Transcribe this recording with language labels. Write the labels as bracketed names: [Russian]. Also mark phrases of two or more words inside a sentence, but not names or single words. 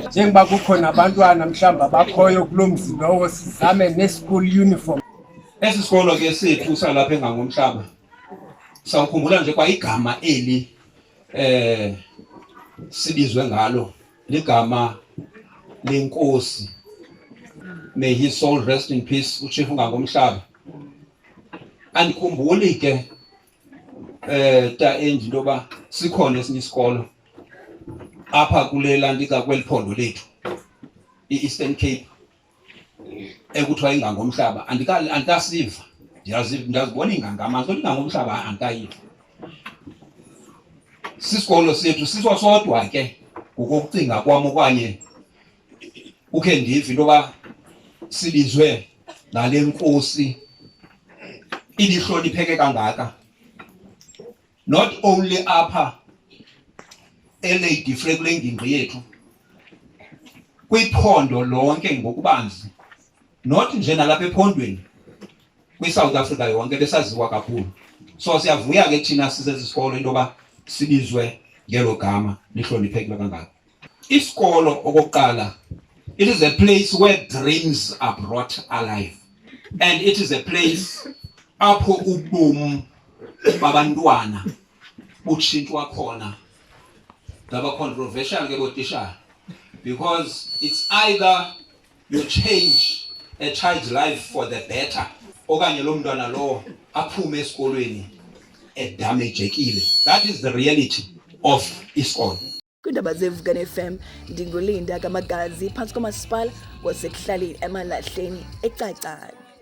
[Xhosa] Njengoba kukho nabantwana mhlawumbi abakhoyo kuloo mzi lowo, sizame ne- [English] school uniform. [Xhosa] Esi sikolo ke sethu salapha eNgangomhlaba sawukhumbula nje kwa igama eli sibizwe ngalo ligama lenkosi. [English] May his soul rest in peace uChief Ngangomhlaba. [Xhosa] Andikhumbuli ke ta enje into yoba sikhona esinye isikolo apha kule lantika kweli phondo lethu i-Eastern Cape ekuthiwa iNgangomhlaba. Andikasiva, ndiyazibona iingangama kodwa iNgangomhlaba andikayiva. Sisikolo sethu sisosodwa ke ngokokucinga kwam okanye ukhe ndive into yoba sibizwe nale nkosi ilihlonipheke kangaka. [English] Not only [Xhosa] apha eLady kule ngingqi yethu, kwiphondo lonke ngokubanzi, not nje nalapha ephondweni, kwi-South Africa yonke besaziwa kakhulu. So siyavuya ke thina sisesikolo into yoba sibizwe ngelo gama lihloniphekile kangaka. Isikolo okokuqala [English] It is a place where dreams are brought alive. And it is a place [Xhosa] apho ubomi babantwana utshintshwa khona. Ngaba controversial ke botisha, [English] because it's either you change a child's life for the better [Xhosa] okanye lo mntwana lo aphume esikolweni edamagekile. [English] That is the reality of isikolo. [Xhosa] Kwindaba zeVukani FM, ndingulinda Kamagazi phantsi komasipala wasekuhlaleni Emalahleni eCacadu.